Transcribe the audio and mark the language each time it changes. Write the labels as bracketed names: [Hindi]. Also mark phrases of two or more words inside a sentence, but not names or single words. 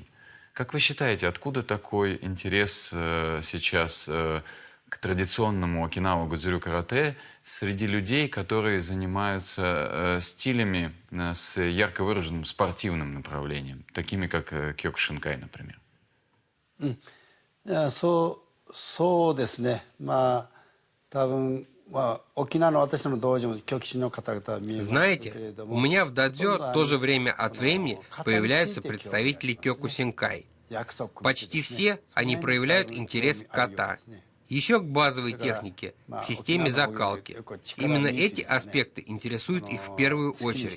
[Russian] Как вы считаете, откуда такой интерес сейчас к традиционному Окинава Годзюрю каратэ среди людей, которые занимаются стилями с ярко выраженным спортивным направлением, такими как кёкушинкай, например? [Japanese] そうですね。まあ多分沖縄の私の道場も教師の方々は見えますけれ [Russian] Знаете, [Japanese] ども、 [Russian] у меня в дадзё тоже время от времени появляются представители Кёкусинкай. Почти все они проявляют интерес к ката. Еще к базовой технике, к системе закалки. Именно эти аспекты интересуют их в первую очередь.